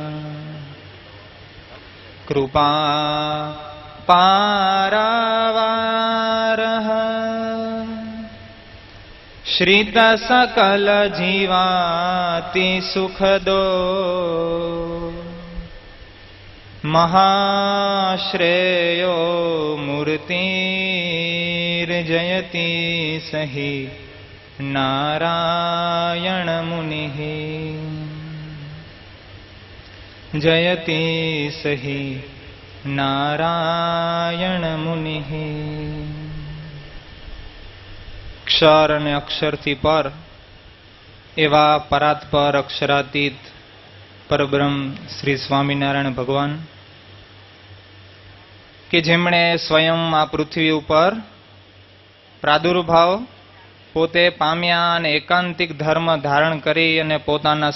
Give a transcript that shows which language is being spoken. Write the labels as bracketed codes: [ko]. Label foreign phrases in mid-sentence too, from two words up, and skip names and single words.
[sa] कृपा पारावारः श्रित सकल जीवाति सुखदो महाश्रेयो मूर्तिर्जयति सहि नारायण मुनिः जयति सहि नारायण मुनिः. [gu] અક્ષર અને અક્ષરથી પર એવા પરાત્પર અક્ષરાતીત પરબ્રહ્મ શ્રી સ્વામિનારાયણ ભગવાન કે જેમણે સ્વયં આ પૃથ્વી ઉપર પ્રાદુર્ભાવ પોતે પામ્યા અને એકાંતિક ધર્મ ધારણ કરી અને પોતાના